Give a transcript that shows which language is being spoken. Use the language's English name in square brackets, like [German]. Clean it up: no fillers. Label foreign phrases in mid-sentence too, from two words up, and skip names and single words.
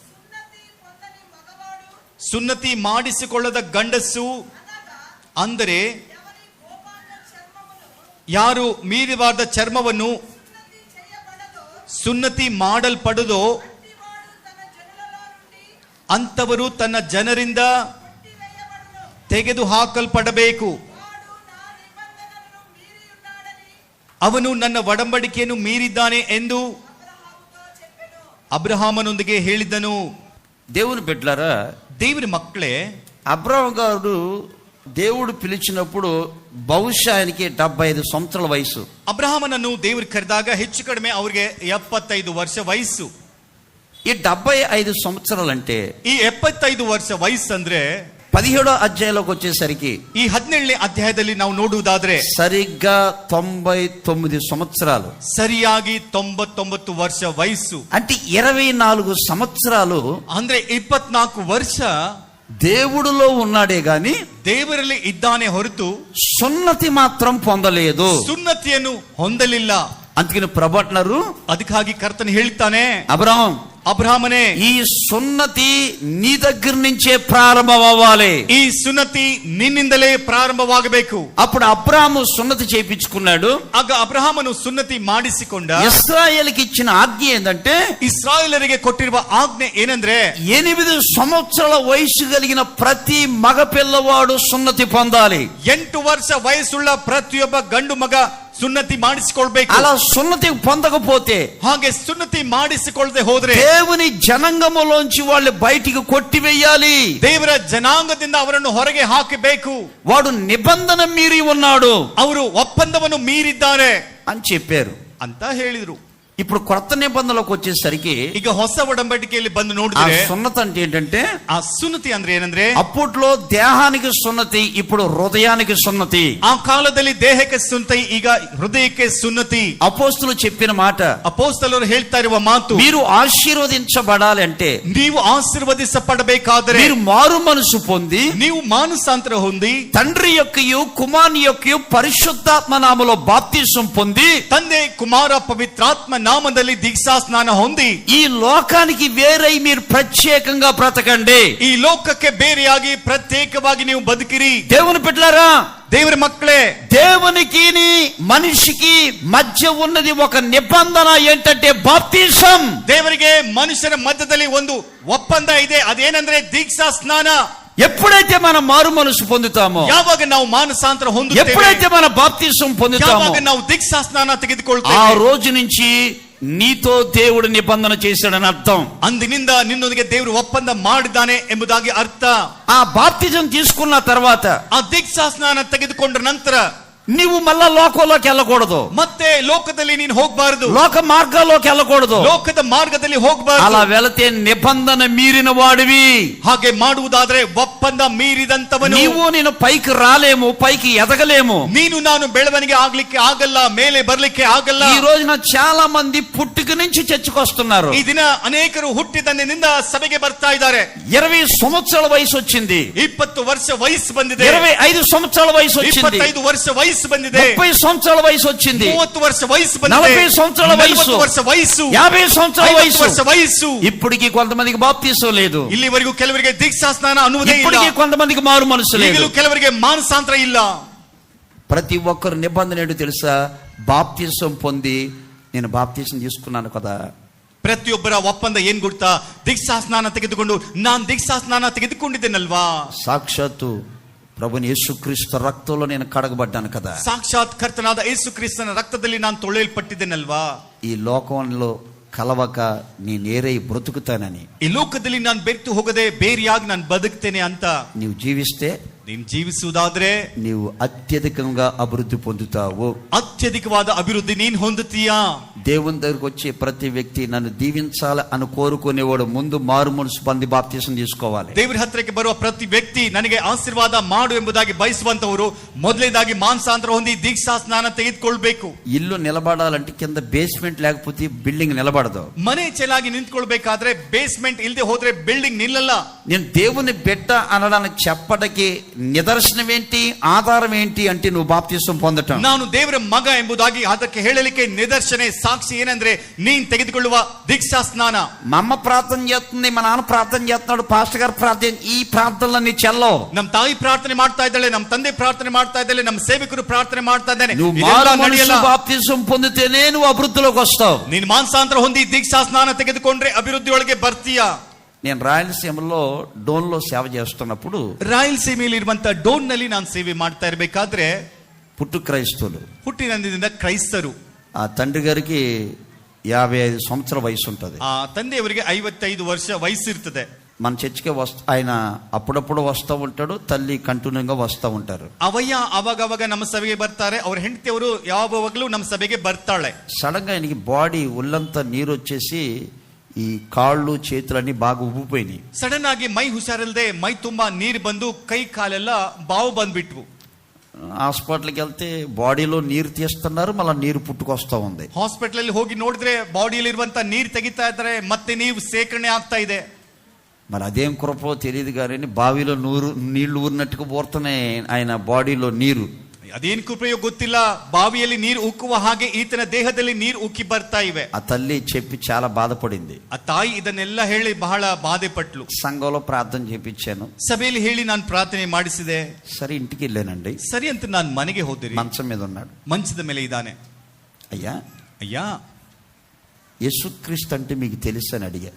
[Kannada] ಸುನ್ನತಿ ಮಾಡಿಸಿಕೊಳ್ಳದ ಗಂಡಸು ಅಂದರೆ ಯಾರು ಮೀರಬಾರದ ಚರ್ಮವನ್ನು ಸುನ್ನತಿ ಮಾಡಲ್ಪಡುವುದೋ ಅಂತವರು ತನ್ನ ಜನರಿಂದ ತೆಗೆದು ಹಾಕಲ್ಪಡಬೇಕು. ಅವನು ನನ್ನ ಒಡಂಬಡಿಕೆಯನ್ನು ಮೀರಿದ್ದಾನೆ ಎಂದು ಅಬ್ರಹಾಮನೊಂದಿಗೆ ಹೇಳಿದನು. [Telugu] దేవుని బిడ్డలారా, [Kannada] ದೇವರ ಮಕ್ಕಳೇ, [Telugu] అబ్రహాం గారు దేవుడు పిలిచినప్పుడు బహుశా ఆయనకి 75 సంవత్సరాల వయసు. [Kannada] ಅಬ್ರಹಾಮನನ್ನು ದೇವರು ಕರೆದಾಗ ಹೆಚ್ಚು ಕಡಿಮೆ ಅವರಿಗೆ 75 ವರ್ಷ ವಯಸ್ಸು. [Telugu] ఈ 75 సంవత్సరాలు అంటే, [Kannada] ಈ 75 ವರ್ಷ ವಯಸ್ಸು ಅಂದ್ರೆ [Telugu] 17వ అధ్యాయంలోకి వచ్చేసరికి [Kannada] ಈ 17ನೇ ಅಧ್ಯಾಯದಲ್ಲಿ ನಾವು ನೋಡುವುದಾದ್ರೆ [Telugu] సరిగ్గా 99 సంవత్సరాలు, [Kannada] ಸರಿಯಾಗಿ 99 ವರ್ಷ ವಯಸ್ಸು. [Telugu] అంటే 24 సంవత్సరాలు [Kannada] ಅಂದ್ರೆ 24 ವರ್ಷ [Telugu] దేవుడిలో ఉన్నాడే గాని [Kannada] ದೇವರಲ್ಲಿ ಇದ್ದಾನೆ ಹೊರತು [Telugu] సున్నతి మాత్రం పొందలేదు. [Kannada] ಸುನ್ನತಿಯನ್ನು ಹೊಂದಲಿಲ್ಲ. [Telugu] అందుకని ప్రభు అంటున్నారు, [Kannada] ಅದಕ್ಕಾಗಿ ಕರ್ತನು ಹೇಳ್ತಾನೆ, [Telugu] అబ్రహాం, [Kannada] ಅಬ್ರಹಾಮನೇ, [Telugu] ఈ సున్నతి నీ దగ్గర నుంచే ప్రారంభం అవ్వాలి. [Kannada] ಈ ಸುನ್ನತಿ ನಿನ್ನಿಂದಲೇ ಪ್ರಾರಂಭವಾಗಬೇಕು. [Telugu] అప్పుడు అబ్రాహాము సున్నతి చేయించుకున్నాడు. [Kannada] ಆಗ ಅಬ್ರಹಾಮನು ಸುನ್ನತಿ ಮಾಡಿಸಿಕೊಂಡ. [Telugu] ఇశ్రాయేలుకి ఇచ్చిన ఆజ్ఞ ఏంటంటే, [Kannada] ಇಸ್ರಾಯೇಲರಿಗೆ ಕೊಟ್ಟಿರುವ ಆಜ್ಞೆ ಏನಂದ್ರೆ, [Telugu] 8 సంవత్సరాల వయసు కలిగిన ప్రతి మగ పిల్లవాడు సున్నతి పొందాలి. [Kannada] 8 ವರ್ಷ ವಯಸ್ಸುಳ್ಳ ಪ್ರತಿಯೊಬ್ಬ ಗಂಡು ಮಗ ಸುನ್ನತಿ ಮಾಡಿಸಿಕೊಳ್ಬೇಕು. [Telugu] అలా సున్నతి పొందకపోతే, [Kannada] ಹಾಗೆ ಸುನ್ನತಿ ಮಾಡಿಸಿಕೊಳ್ಳದೆ ಹೋದ್ರೆ [Telugu] దేవుని జనాంగములోంచి వాళ్ళు బయటికి కొట్టివేయాలి. [Kannada] ದೇವರ ಜನಾಂಗದಿಂದ ಅವರನ್ನು ಹೊರಗೆ ಹಾಕಬೇಕು. [Telugu] వాడు నిబంధన మీరి ఉన్నాడు [Kannada] ಅವರು ಒಪ್ಪಂದವನ್ನು ಮೀರಿದ್ದಾರೆ [Telugu] అని చెప్పారు [Kannada] ಅಂತ ಹೇಳಿದ್ರು. [Telugu] ఇప్పుడు కొత్త నిబంధనలోకి వచ్చేసరికి [Kannada] ಈಗ ಹೊಸ ಒಡಂಬಡಿಕೆಯಲ್ಲಿ ಬಂದು [Telugu] ఆ [Kannada] ನೋಡಿದ್ರೆ [Telugu] సున్నతి అంటే ఏంటంటే, [Kannada] ಆ ಸುನ್ನತಿ ಅಂದ್ರೆ ಏನಂದ್ರೆ [Telugu] అప్పట్లో దేహానికి సున్నతి, ఇప్పుడు హృదయానికి సున్నతి. [Kannada] ಆ ಕಾಲದಲ್ಲಿ ದೇಹಕ್ಕೆ ಸುನ್ನತಿ, ಈಗ ಹೃದಯಕ್ಕೆ ಸುನ್ನತಿ. [Telugu] అపోస్తులు చెప్పిన మాట, [Kannada] ಅಪೊಸ್ತಲರು ಹೇಳ್ತಾ ಇರುವ ಮಾತು, [Telugu] మీరు ఆశీర్వదించబడాలి అంటే, [Kannada] ನೀವು ಆಶೀರ್ವದಿಸಪಡಬೇಕಾದರೆ [Telugu] మీరు మారు మనసు పొంది [Kannada] ನೀವು ಮಾನಸಾಂತರ ಹೊಂದಿ [Telugu] తండ్రి యొక్కయు కుమారుని యొక్కయు పరిశుద్ధాత్మ నామములో బాప్తిసం పొంది [Kannada] ತಂದೆ ಕುಮಾರ ಪವಿತ್ರಾತ್ಮ ನಾಮದಲ್ಲಿ ದೀಕ್ಷಾ ಸ್ನಾನ ಹೊಂದಿ [Telugu] ఈ లోకానికి వేరై మీరు ప్రత్యేకంగా బ్రతకండి. [Kannada] ಈ ಲೋಕಕ್ಕೆ ಬೇರೆಯಾಗಿ ಪ್ರತ್ಯೇಕವಾಗಿ ನೀವು ಬದುಕಿರಿ. [Telugu] దేవుని బిడ్డలారా, [Kannada] ದೇವರ ಮಕ್ಕಳೇ, [Telugu] దేవునికి మనిషికి మధ్య ఉన్నది ఒక నిబంధన ఏంటంటే బాప్తిసం. [Kannada] ದೇವರಿಗೆ ಮನುಷ್ಯರ ಮಧ್ಯದಲ್ಲಿ ಒಂದು ಒಪ್ಪಂದ ಇದೆ, ಅದೇನಂದ್ರೆ ದೀಕ್ಷಾ ಸ್ನಾನ. [Telugu] ఎప్పుడైతే మనం మారు మనసు పొందుతామో, [Kannada] ಯಾವಾಗ ನಾವು ಮಾನಸಾಂತರ ಹೊಂದುತ್ತೇವೆ, [Telugu] ఎప్పుడైతే మన బాప్తిసం పొందుతామో, [Kannada] ಯಾವಾಗ ನಾವು ದೀಕ್ಷಾ ಸ್ನಾನ [Telugu] ఆ [Kannada] ತೆಗೆದುಕೊಳ್ತೇವೆ, [Telugu] రోజు నుంచి నీతో దేవుడు నిబంధన చేశాడని అర్థం. [Kannada] ಅಂದಿನಿಂದ ನಿನ್ನೊಂದಿಗೆ ದೇವರು ಒಪ್ಪಂದ ಮಾಡಿದ್ದಾನೆ ಎಂಬುದಾಗಿ ಅರ್ಥ. [Telugu] ఆ బాప్తిజం తీసుకున్న తర్వాత [Kannada] ಆ ದೀಕ್ಷಾ ಸ್ನಾನ ತೆಗೆದುಕೊಂಡ ನಂತರ [Telugu] నీవు మళ్ళా లోకంలోకి వెళ్ళకూడదు, [Kannada] ಮತ್ತೆ ಲೋಕದಲ್ಲಿ ನೀನು ಹೋಗಬಾರದು, [Telugu] లోక మార్గాల్లోకి వెళ్ళకూడదు. [Kannada] ಲೋಕದ ಮಾರ್ಗದಲ್ಲಿ ಹೋಗಬಾರದು. [Telugu] అలా వెళితే నిబంధన మీరిన వాడివి. [Kannada] ಹಾಗೆ ಮಾಡುವುದಾದ್ರೆ ಒಪ್ಪಂದ ಮೀರಿದಂತವನು. [Telugu] నేను పైకి రాలేము, పైకి ఎదగలేము. [Kannada] ನೀನು ನಾನು ಬೆಳವಣಿಗೆ ಆಗ್ಲಿಕ್ಕೆ ಆಗಲ್ಲ, ಮೇಲೆ ಬರ್ಲಿಕ್ಕೆ ಆಗಲ್ಲ. [Telugu] ఈ రోజున చాలా మంది పుట్టుక నుంచి చర్చకొస్తున్నారు. [Kannada] ಈ ದಿನ ಅನೇಕರು ಹುಟ್ಟಿದಂದಿನಿಂದ ಸಭೆಗೆ ಬರ್ತಾ ಇದ್ದಾರೆ. [Telugu] 20 సంవత్సరాల వయసు వచ్చింది, [Kannada] 20 ವರ್ಷ ವಯಸ್ಸು ಬಂದಿದೆ, [Telugu] 25 సంవత్సరాల వయసు వచ్చింది, [Kannada] 25 ವರ್ಷ ವಯಸ್ಸು ಬಂದಿದೆ, [Telugu] 30 సంవత్సరాల వయసు వచ్చింది, [Kannada] 30 ವರ್ಷ ವಯಸ್సు ಬಂದಿದೆ, [Telugu] 40 సంవత్సరాల వయసు, [Kannada] 40 ವರ್ಷ ವಯಸ್సు, [Telugu] 50 సంవత్సరాల [Kannada] 50 ವರ್ಷ ವಯಸ್సు. [Telugu] ఇప్పటికి కొంతమందికి బాప్తిసం లేదు, [Kannada] ಇಲ್ಲಿವರೆಗೂ ಕೆಲವರಿಗೆ ದೀಕ್ಷಾ ಸ್ನಾನ ಅನ್ನುವುದೇ ಇಲ್ಲ. [Telugu] ఇప్పటికి కొంతమందికి మారు మనసు లేదు. ಈಗಲೂ ಕೆಲವರಿಗೆ ಮಾನಸಾಂತರ ಇಲ್ಲ. ప్రతి ఒక్కరు నిబంధన ఏంటో తెలుసా? బాప్తిసం పొంది నేను బాప్తిసం తీసుకున్నాను కదా. [Kannada] ಪ್ರತಿಯೊಬ್ಬರ ಒಪ್ಪಂದ ಏನ್ ಗೊತ್ತಾ? ದೀಕ್ಷಾ ಸ್ನಾನ ತೆಗೆದುಕೊಂಡು ನಾನು ದೀಕ್ಷಾ ಸ್ನಾನ ತೆಗೆದುಕೊಂಡಿದ್ದೇನಲ್ವಾ, [Telugu] సాక్షాత్తు ప్రభుని యేసుక్రీస్తు రక్తంలో నేను కడగబడ్డాను కదా. [Kannada] ಸಾಕ್ಷಾತ್ ಕರ್ತನಾದ ಯೇಸು ಕ್ರಿಸ್ತನ ರಕ್ತದಲ್ಲಿ ನಾನು ತೊಳೆಯಲ್ಪಟ್ಟಿದ್ದೇನಲ್ವಾ. [Telugu] ఈ లోకంలో కలవక నేనేరై బ్రతుకుతానని, [Kannada] ಈ ಲೋಕದಲ್ಲಿ ನಾನು ಬೆರೆತು ಹೋಗದೆ ಬೇರೆಯಾಗಿ ನಾನು ಬದುಕ್ತೇನೆ ಅಂತ [Telugu] నీవు జీవిస్తే [Kannada] ನೀನು ಜೀವಿಸುವುದಾದ್ರೆ [Telugu] నీవు అత్యధికంగా అభివృద్ధి పొందుతావు. [Kannada] ಅತ್ಯಧಿಕವಾದ ಅಭಿವೃದ್ಧಿ ನೀನ್ ಹೊಂದುತ್ತೀಯಾ. [Telugu] దేవుని దగ్గరకు వచ్చే ప్రతి వ్యక్తి నన్ను దీవించాలి అని కోరుకునేవాడు ముందు మారు మనసు పొంది బాప్తిసం తీసుకోవాలి. [Kannada] ದೇವರ ಹತ್ರಕ್ಕೆ ಬರುವ ಪ್ರತಿ ವ್ಯಕ್ತಿ ನನಗೆ ಆಶೀರ್ವಾದ ಮಾಡು ಎಂಬುದಾಗಿ ಬಯಸುವಂತವರು ಮೊದಲನೇದಾಗಿ ಮಾನಸಾಂತರ ಹೊಂದಿ ದೀಕ್ಷಾ ಸ್ನಾನ ತೆಗೆದುಕೊಳ್ಬೇಕು. [Telugu] ఇల్లు నిలబడాలంటే కింద బేస్మెంట్ లేకపోతే బిల్డింగ్ నిలబడదు. [Kannada] ಮನೆ ಚೆನ್ನಾಗಿ ನಿಂತ್ಕೊಳ್ಬೇಕಾದ್ರೆ ಬೇಸ್ಮೆಂಟ್ ಇಲ್ಲದೆ ಹೋದ್ರೆ ಬಿಲ್ಡಿಂಗ್ ನಿಲ್ಲಲ್ಲ. [Telugu] నేను దేవుని బిడ్డ అనడానికి చెప్పడానికి నిదర్శనం ఏంటి, ఆధారం ఏంటి అంటే నువ్వు బాప్తిసం పొందటం. [Kannada] ನಾನು ದೇವರ ಮಗ ಎಂಬುದಾಗಿ ಅದಕ್ಕೆ ಹೇಳಲಿಕ್ಕೆ ನಿದರ್ಶನ ಸಾಕ್ಷಿ ಏನಂದ್ರೆ ನೀನ್ ತೆಗೆದುಕೊಳ್ಳುವ ದೀಕ್ಷಾ ಸ್ನಾನ. [Telugu] మా అమ్మ ప్రార్థన చేస్తుంది, మా నాన్న ప్రార్థన చేస్తున్నాడు, పాస్టర్ గారు ప్రార్థన, ఈ ప్రార్థనలన్నీ చెల్లవు. [Kannada] ನಮ್ ತಾಯಿ ಪ್ರಾರ್ಥನೆ ಮಾಡ್ತಾ ಇದ್ದಾಳೆ, ನಮ್ ತಂದೆ ಪ್ರಾರ್ಥನೆ ಮಾಡ್ತಾ ಇದ್ದಾಳೆ, ನಮ್ ಸೇವಕರು ಪ್ರಾರ್ಥನೆ ಮಾಡ್ತಾ ಇದ್ದಾನೆ. [Telugu] నువ్వు మారు మనసు బాప్తిసం పొందితేనే నువ్వు అభివృద్ధిలోకి వస్తావు. [Kannada] ನೀನು ಮಾನಸಾಂತರ ಹೊಂದಿ ದೀಕ್ಷಾ ಸ್ನಾನ ತೆಗೆದುಕೊಂಡ್ರೆ ಅಭಿವೃದ್ಧಿ ಒಳಗೆ ಬರ್ತೀಯಾ. [Telugu] నేను రాయలసీమలో డోన్లో సేవ చేస్తున్నప్పుడు, [Kannada] ರಾಯಲಸೀಮೆಯಲ್ಲಿ ಇರುವಂತ ಡೋನ್ ನಲ್ಲಿ ನಾನು ಸೇವೆ ಮಾಡ್ತಾ ಇರಬೇಕಾದ್ರೆ [Telugu] పుట్టు క్రైస్తవులు, [Kannada] ಹುಟ್ಟಿನಿಂದ ಕ್ರೈಸ್ತರು, [Telugu] ఆ తండ్రి గారికి 55 సంవత్సరాల వయసు ఉంటుంది. [Kannada] ಆ ತಂದೆಯವರಿಗೆ 55 ವರ್ಷ ವಯಸ್ಸಿರ್ತದೆ. [Telugu] మన చర్చికి ఆయన అప్పుడప్పుడు వస్తూ ఉంటాడు, తల్లి కంటిన్యూగా వస్తూ ఉంటారు. [Kannada] ಅವಯ್ಯ ಅವಾಗ ನಮ್ಮ ಸಭೆಗೆ ಬರ್ತಾರೆ, ಅವ್ರ ಹೆಂಡತಿಯವರು ಯಾವಾಗಲೂ ನಮ್ಮ ಸಭೆಗೆ ಬರ್ತಾಳೆ. [Telugu] సడన్ గా ఆయనకి బాడీ ఒళ్ళంతా నీరు వచ్చేసి ఈ కాళ్ళు చేతులన్నీ బాగా ఉబ్బిపోయినాయి. [Kannada] ಸಡನ್ ಆಗಿ ಮೈ ಹುಷಾರಿಲ್ಲದೆ ಮೈ ತುಂಬಾ ನೀರು ಬಂದು ಕೈ ಕಾಲೆಲ್ಲ ಬಾವು ಬಂದ್ಬಿಟ್ವು. [Telugu] హాస్పిటల్కి వెళ్తే బాడీలో నీరు తీస్తున్నారు, మళ్ళీ నీరు పుట్టుకొస్తా ఉంది. [Kannada] ಹಾಸ್ಪಿಟಲ್ ಅಲ್ಲಿ ಹೋಗಿ ನೋಡಿದ್ರೆ ಬಾಡಿಯಲ್ಲಿ ಇರುವಂತ ನೀರು ತೆಗಿತಾ ಇದ್ದಾರೆ, ಮತ್ತೆ ನೀವು ಸೇಕರಣೆ ಆಗ್ತಾ ಇದೆ. [Telugu] మరి అదేం కృపో తెలియదు కానీ బావిలో నీళ్లు ఊరినట్టుగా పోతున్నాయి ఆయన బాడీలో నీరు. [Kannada] ಅದೇನ್ ಕೃಪೆಯೋ ಗೊತ್ತಿಲ್ಲ, ಬಾವಿಯಲ್ಲಿ ನೀರು ಉಕ್ಕುವ ಹಾಗೆ ಈತನ ದೇಹದಲ್ಲಿ ನೀರು ಉಕ್ಕಿ ಬರ್ತಾ ಇವೆ. [Telugu] ఆ తల్లి చెప్పి చాలా బాధపడింది. [Kannada] ಆ ತಾಯಿ ಇದನ್ನೆಲ್ಲ ಹೇಳಿ ಬಹಳ ಬಾಧೆ ಪಟ್ಲು. [Telugu] సంఘంలో ప్రార్థన చేపించాను, [Kannada] ಸಭೆಯಲ್ಲಿ ಹೇಳಿ ನಾನು ಪ್ರಾರ್ಥನೆ ಮಾಡಿಸಿದೆ. [Telugu] సరే ఇంటికి వెళ్ళానండి. [Kannada] ಸರಿ ಅಂತ ನಾನು ಮನೆಗೆ ಹೋದಿರಿ. [Telugu] మంచం మీద ఉన్నాడు, [Kannada] ಮಂಚದ ಮೇಲೆ ಇದ್ದಾನೆ. [Telugu] అయ్యా [Kannada] ಅಯ್ಯ, [Telugu] యేసుక్రీస్తు అంటే మీకు తెలుసు అని అడిగా.